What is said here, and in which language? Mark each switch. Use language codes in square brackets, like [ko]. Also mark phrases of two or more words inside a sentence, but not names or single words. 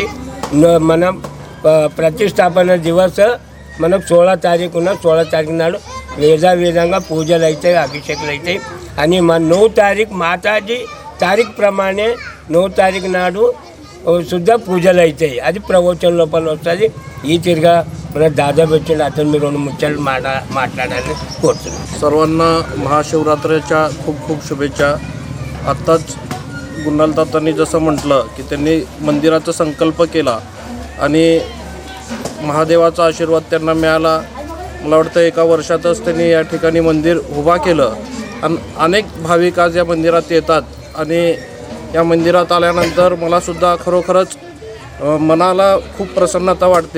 [te] మనం ప్రతిష్టాపన దివస్ మనకు 16 తారీఖున 16 తారీఖు నాడు వేదంగా పూజలు అవుతాయి, అభిషేకాలు అవుతాయి అని మన 9 తారీఖు మాతాజీ తారీఖు ప్రమాणे 9 తారీఖు నాడు శుద్ధ పూజలు అవుతాయి। అది ప్రవచన లోపల వస్తుంది। ఈ తిరిగా మన దాదాపు వచ్చింది అతను మీరు 2 ముచ్చట్లు మాట్లాడాలని కోరుతున్నాను। [mr] सर्वांना महाशिवरात्रीच्या खूप खूप शुभेच्छा। आत्ताच गुन्नाल तात्यांनी जसं म्हटलं की त्यांनी मंदिराचा संकल्प केला आणि महादेवाचा आशीर्वाद त्यांना मिळाला। मला वाटतं 1 वर्षातच त्यांनी या ठिकाणी मंदिर उभा केलं आणि अनेक भाविक आज या मंदिरात येतात आणि या मंदिरात आल्यानंतर मलासुद्धा खरोखरच मनाला खूप प्रसन्नता वाटते।